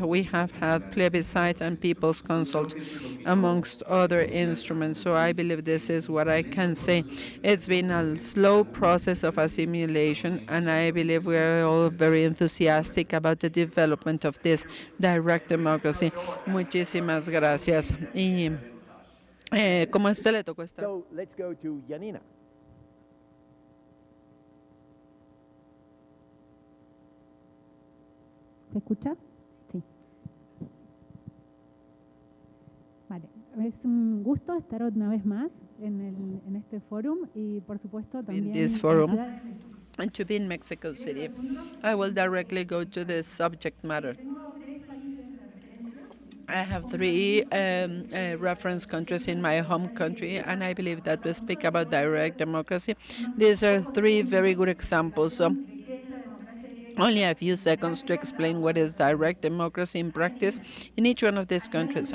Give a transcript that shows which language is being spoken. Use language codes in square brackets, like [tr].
[en] We have had plebiscite and people's consult, amongst other instruments. So I believe this is what I can say. It's been a slow process of assimilation, and I believe we are all very enthusiastic about the development of this direct democracy. [es] Muchísimas gracias. Y ¿cómo a usted le tocó estar? [en] So let's go to Janina. [es] ¿Se escucha? Sí. Vale, es un gusto estar una vez más en este fórum y por supuesto también [en] In this [es] en [en] forum, [es] Ciudad de México. [en] and to be in Mexico City. I will directly go to the subject matter. I have three reference countries in my home country, and I believe that we speak about direct democracy. These are three very good examples. So only a few seconds to explain what is direct democracy in practice in each one of these countries.